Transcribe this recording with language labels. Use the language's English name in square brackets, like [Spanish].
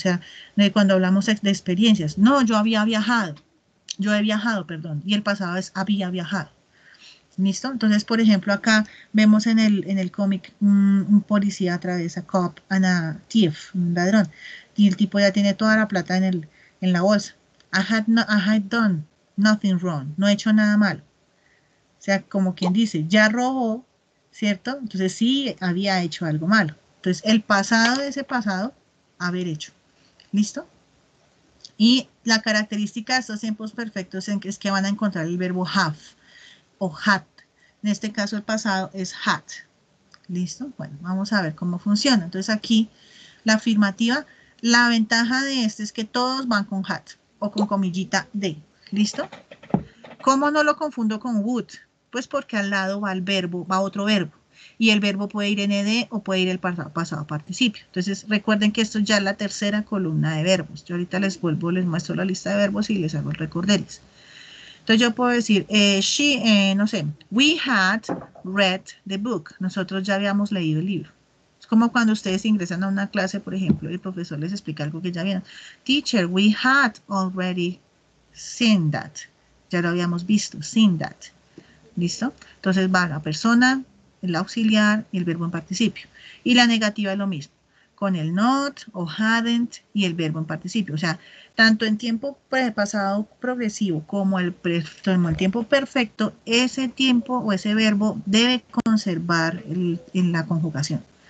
[Spanish] O sea, cuando hablamos de experiencias. No, yo había viajado. Yo he viajado, perdón. Y el pasado es había viajado. ¿Listo? Entonces, por ejemplo, acá vemos en el cómic un policía atraviesa [English] cop and a thief, [Spanish] un ladrón. Y el tipo ya tiene toda la plata en la bolsa. [English] I had done nothing wrong. [Spanish] No he hecho nada malo. O sea, como quien dice, ya robó, ¿cierto? Entonces sí había hecho algo malo. Entonces, el pasado de ese pasado, haber hecho. ¿Listo? Y la característica de estos tiempos perfectos es que van a encontrar el verbo have o had. En este caso, el pasado es had. ¿Listo? Bueno, vamos a ver cómo funciona. Entonces, aquí, la afirmativa, la ventaja de este es que todos van con had o con comillita de. ¿Listo? ¿Cómo no lo confundo con would? Pues porque al lado va el verbo, va otro verbo. Y el verbo puede ir en ed o puede ir el pasado participio. Entonces, recuerden que esto ya es la tercera columna de verbos. Yo ahorita les muestro la lista de verbos y les hago el recorderis. Entonces, yo puedo decir, no sé, [English] we had read the book. [Spanish] Nosotros ya habíamos leído el libro. Es como cuando ustedes ingresan a una clase, por ejemplo, y el profesor les explica algo que ya vieron. [English] Teacher, we had already seen that. [Spanish] Ya lo habíamos visto, [English] seen that. [Spanish] ¿Listo? Entonces va la persona, el auxiliar y el verbo en participio. Y la negativa es lo mismo, con el not o hadn't y el verbo en participio. O sea, tanto en tiempo pasado progresivo como el tiempo perfecto, ese tiempo o ese verbo debe conservar en la conjugación.